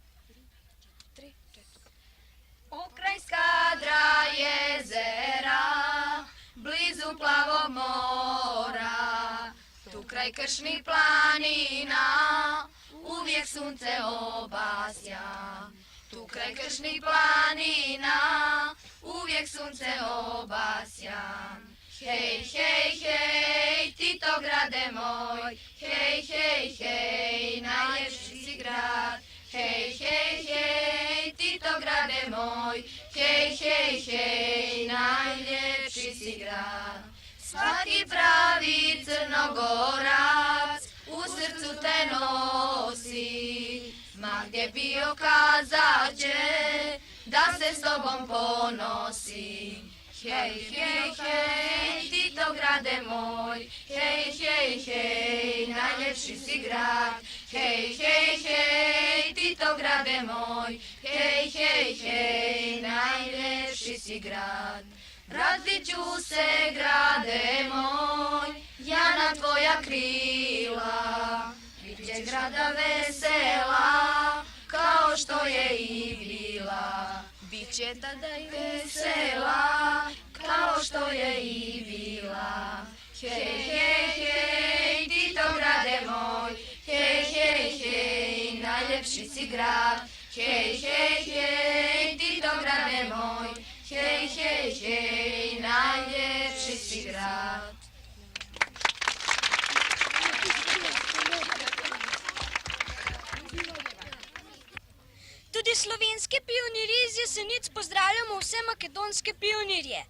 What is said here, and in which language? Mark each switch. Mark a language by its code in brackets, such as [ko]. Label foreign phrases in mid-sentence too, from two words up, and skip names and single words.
[sr] Ukraj Skadra jezera, blizu plavog mora, tu kraj kršnih planina, uvijek sunce obasja. Tu kraj kršnih planina, uvijek sunce obasja. Hej, hej, hej, Titograde moj, hej, hej, hej, najljepši si grad. Hej, hej, hej, Titograde moj, hej, hej, hej, najljepši si grad. Svaki pravi Crnogorac u srcu te nosi, ma gdje bio kazat će da se s tobom ponosi. Hej, hej, hej, Titograde moj, hej, hej, hej, najljepši si grad. Hej, hej, hej, Titograde moj, hej, hej, hej, najljepši si grad. Vratit ću se, grade moj, ja na tvoja krila, biće grada vesela, kao što je i bila. Biće tada i vesela, kao što je i bila. Hej, hej, hej, Titograde moj, hej, hej, hej, najljepši si grad. Hej, hej, hej, Titograde moj, hej, hej, hej, najljepši si grad. [sl] Tudi slovenske pionirje iz Jesenic pozdravljamo vse makedonske pionirje.